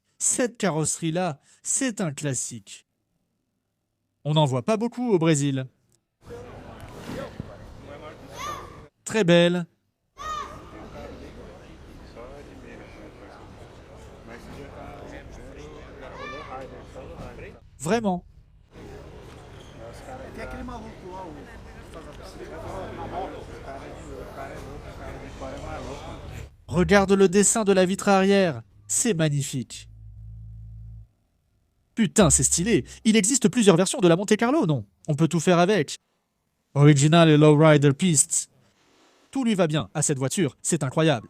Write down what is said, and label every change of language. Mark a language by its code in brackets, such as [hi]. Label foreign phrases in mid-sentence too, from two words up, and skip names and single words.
[fr] Cette carrosserie-là, c'est un classique. On n'en voit pas beaucoup au Brésil. Très belle. Vraiment. [pt] Tem aquele maluco lá, o faz a bicicleta na moto, o cara é louco, o cara de fora é mais louco. [fr] Regarde le dessin de la vitre arrière. C'est magnifique. Putain, c'est stylé. Il existe plusieurs versions de la Monte Carlo, non? On peut tout faire avec. Original et Lowrider Pistes. Tout lui va bien à cette voiture, c'est incroyable.